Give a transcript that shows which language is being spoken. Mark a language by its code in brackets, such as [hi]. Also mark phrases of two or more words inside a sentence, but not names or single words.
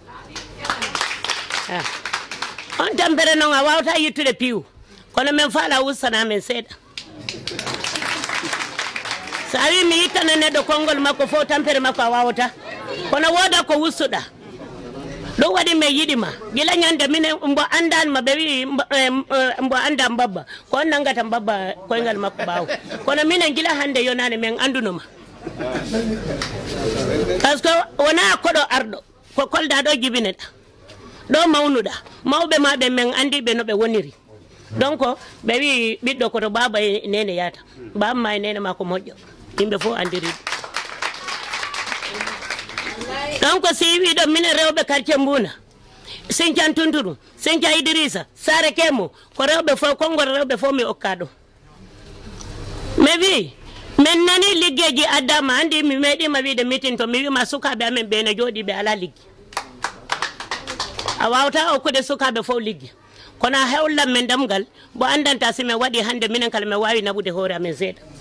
[ff] on tampere noon a wawata yittude piiw kono min faala ustana men seeɗa so a wi mi yittana neɗɗo konngol makko fof tampere makko a wawata kono wooda ko wustuɗa ɗum waɗi min yiɗima gila ñande minen mbo andanima ɓe wi mbo anda mbabba ko on nangata mbabba koyngal makko ɓaawo kono minen gila hannde yonani min andunoma [fr] par ce que [ff] wona koɗo arɗo ko kolda ɗo jibineɗa ɗo mawnuɗa mawɓe maɓe min andiɓe no ɓe woniri donc ɓe wi ɓiɗɗo koto baba e nene yata baba ma e nene ma ko moƴƴo yimɓe fof andiriɗo donc si wiɗo minen rewɓe quartier Bouna Sinthiou Tunturu Sinthiou Idrissa Sara Kemo ko rewɓe fof konngol rewɓe fof mi okka ɗum mi wi min nani liggeji addama andi mi meeɗima wiide meeting to mi wima sukaɓe amen ɓe ne jooɗiɓe ala liggi a wawata okkude sukaɓe fof liggi kono a hewlam men damgal bo andanta si min waɗi hannde minen kala min wawi naɓude hoore amen seeɗa